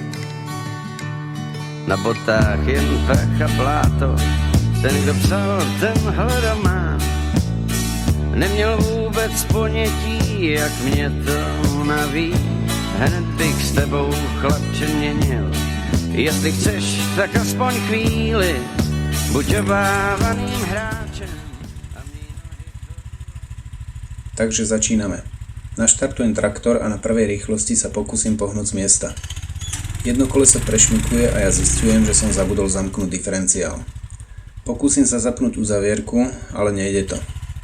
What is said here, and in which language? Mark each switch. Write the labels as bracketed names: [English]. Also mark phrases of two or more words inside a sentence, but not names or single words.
[Czech] Na botách jen prach a bláto, ten, kdo psal tenhle román, neměl vůbec ponětí, jak mě to naví. Hned bych s tebou, chlapče, měnil. Jestli chceš, tak aspoň chvíli, buď obávaným hráčem. [Slovak] Takže začíname. Naštartujem traktor a na prvej rýchlosti sa pokúsim pohnúť z miesta. Jedno koleso prešmykuje a ja zistujem, že som zabudol zamknúť diferenciál. Pokúsim sa zapnúť uzavierku, ale nejde to.